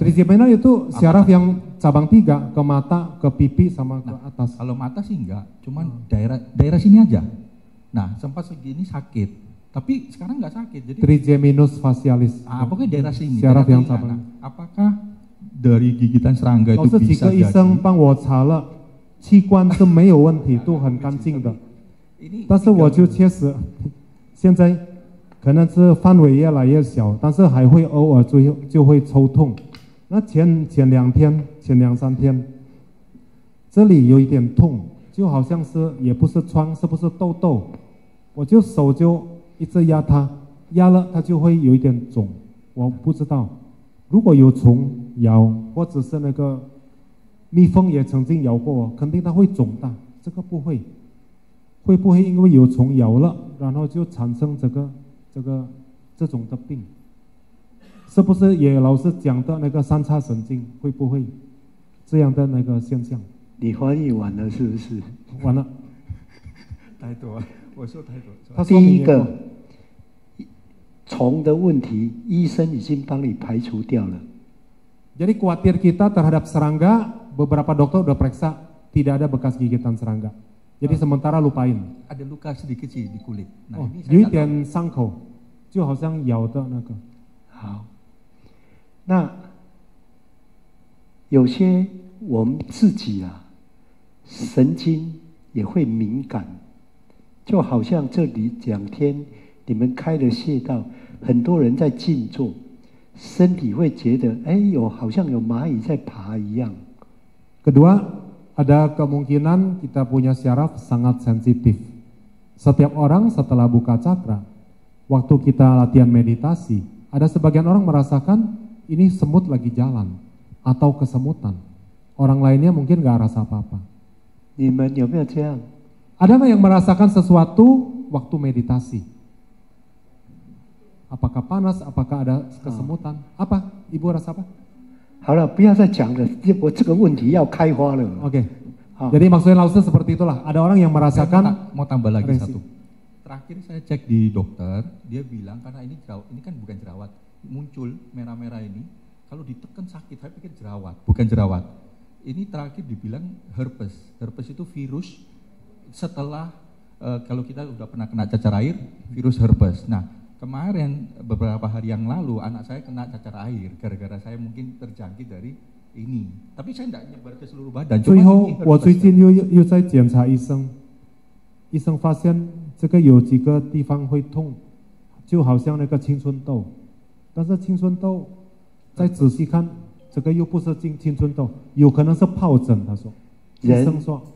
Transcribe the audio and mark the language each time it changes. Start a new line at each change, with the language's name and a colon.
Indonesian: Trigeminal itu syaraf yang cabang 3 ke mata, ke pipi sama ke atas. Kalau mata sih enggak, cuman daerah sini aja. Nah, sempat segini sakit, tapi sekarang nggak sakit. Jadi trigeminus facialis. Pokoknya daerah sini. Syaraf yang cabang. Nah, apakah dari gigitan serangga itu bisa jadi?
Chinese: 医生帮我查了，器官是没有问题，都很干净的。但是我就确实，现在可能是范围越来越小，但是还会偶尔就会抽痛。那前2天、前2、3天，这里有一点痛。就好像是也不是疮，是不是痘痘？我就手就一直压它，压了它就会有一点肿，我不知道。如果有虫咬，或者是那个蜜蜂也曾经咬过我，肯定它会肿大。这个不会，会不会因为有虫咬了，然后就产生这种的病？是不是也老师讲的那个三叉神经会不会这样的那个现象？你翻译完了是不是？完了。太多，我说太多。第一个虫的问题，医生已经帮你排除掉了。
Indonesian: Jadi khawatir kita terhadap serangga, beberapa dokter udah periksa tidak ada bekas gigitan serangga. Jadi sementara lupain. Ada luka sedikit sih di kulit. Nah, ini
Chinese: 有一点伤口，就好像咬的那个。好，那有些我们自己啊。神经也会敏感，就好像这里2天你们开了穴道，很多人在静坐，身体会觉得好像有蚂蚁在爬一样。
Indonesian: Kedua, ada kemungkinan kita punya syaraf sangat sensitif. Setiap orang setelah buka cakra, waktu kita latihan meditasi, ada sebagian orang merasakan ini semut lagi jalan atau kesemutan. Orang lainnya mungkin nggak rasa apa-apa.
Chinese: 你们有没有这样？
Indonesian: Ada nggak yang merasakan sesuatu waktu meditasi? Apakah panas? Apakah ada kesemutan? Apa? Ibu rasa apa?
Chinese: 好了，不要再讲了，我这个问题要开花了。
Indonesian: Oke. Jadi maksudnya langsung seperti itulah. Ada orang yang merasakan. Mau tambah lagi satu. Terakhir saya cek di dokter, dia bilang karena ini kan bukan jerawat, muncul merah-merah ini. Kalau ditekan sakit, saya pikir jerawat, bukan jerawat. Ini terakhir dibilang herpes. Herpes itu virus setelah kalau kita udah pernah kena cacar air, virus herpes. Nah, kemarin beberapa hari yang lalu anak saya kena cacar air gara-gara saya mungkin terjangkit dari ini. Tapi saya tidak nyebar ke seluruh badan.
Chinese: 最后我最近又在检查医生，医生发现这个有几个地方会痛，就好像那个青春痘，但是青春痘再仔细看，这个又不是青春痘，有可能是疱疹。他说，医生说